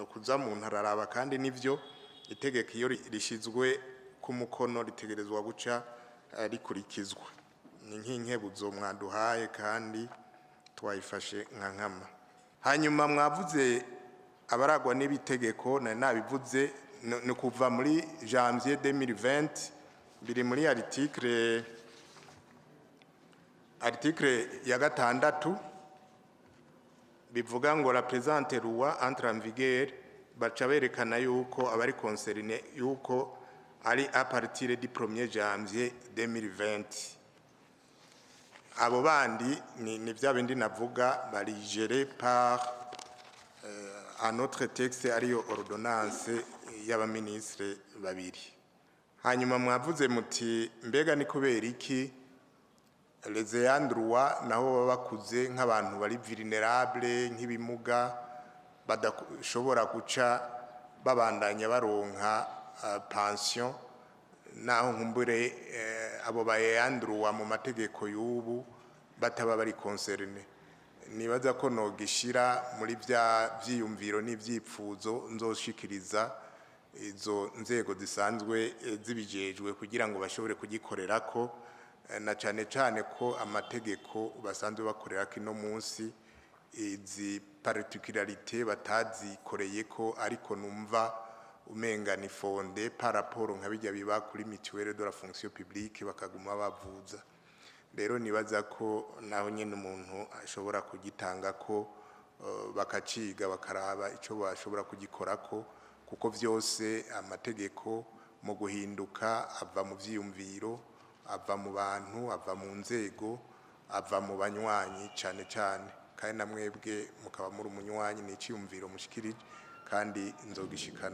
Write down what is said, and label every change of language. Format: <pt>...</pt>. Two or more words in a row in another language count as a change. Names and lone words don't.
<rn>kuza mu ntararaba kandi nivyo itegeko iyo rishizwe ku mukono ritegerezwa guca rikurikizwa ni nk'inkebuzo mwaduhaye kandi twayifashe nka nkama hanyuma mwavuze abaragwa n'ibitegeko nabivuze no kuva muri janvier 2020 biri muri article ya gatandatu bivuga ngo</rn> <fr>la présente loi entre en vigueur</fr> <rn>baca berekana yuko abari concerné yuko ari</rn> <fr>à partir du 1er janvier 2020</fr> <rn>abo bandi ni vya bindi navuga bari</rn> <fr>géré par un autre texte</fr> <rn>ariyo ordonnance y'abaministre babiri hanyuma mwavuze muti mbega ni kubera iki</rn> <fr>les ayants droit</fr> <rn>naho bakuze nk'abantu bari vulnerable nk'ibimuga badashobora guca babandanya baronka pension naho nkumbure abo bayayants droit mu mategeko y'ubu bataba bari concerné nibaza ko no gishira muri vya vyiyumviro n'ivyipfuzo nzoshikiriza izo nzego zisanzwe zibijejwe kugira ngo bashobore kugikorerako na cane cane ko amategeko basanzwe bakorera kino munsi izi particularité batazikoreye ko ariko numva umenga ni</rn> <fr>fonde par rapport</fr> <rn>nka bijya biba kuri</rn> <fr>mutuelle de la fonction publique</fr> <rn>bakaguma bavuza rero nibaza ko naho nyene umuntu ashobora kugitanga ko bakaciga bakaraba ico bashobora kugikorako kuko vyose amategeko mu guhinduka ava mu vyiyumviro ava mu bantu ava mu nzego ava mu banywanyi cane cane kandi namwebwe mukaba muri umunywanyi n'iciyumviro mushikirije kandi nzogishikana</rn>